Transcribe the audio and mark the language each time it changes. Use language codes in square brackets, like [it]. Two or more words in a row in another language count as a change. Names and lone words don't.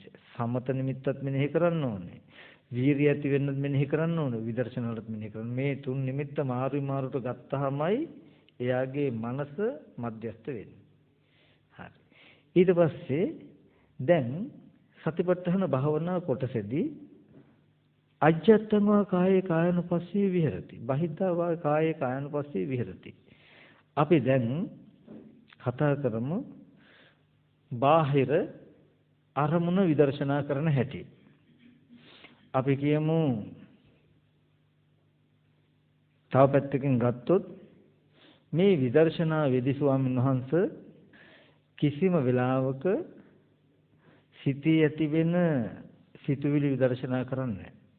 [si] සමත නිමිත්තත් මෙනෙහි කරන්න ඕනේ. වීරිය ඇති වෙන්නත් මෙනෙහි කරන්න ඕනේ. විදර්ශනාලත් මෙනෙහි කරන්න. මේ 3 නිමිත්ත මාරුට ගත්තාමයි එයාගේ මනස මධ්‍යස්ත වෙන්නේ. හරි. ඊට පස්සේ දැන් සතිපට්ඨාන භාවනා කොටසේදී [pi] අජ්ජත්තං වා කායේ කායනුපස්සී විහෙරති. බහිද්ධා වා කායේ කායනුපස්සී විහෙරති. [si] අපි දැන් කතා කරමු බාහිර අරමුණ විදර්ශනා කරන හැටි. අපි කියමු තව පැත්තකින් ගත්තොත් මේ විදර්ශනා වෙදි ස්වාමීන් වහන්සේ කිසිම වෙලාවක සිතේ ඇති වෙන සිතුවිලි විදර්ශනා කරන්නේ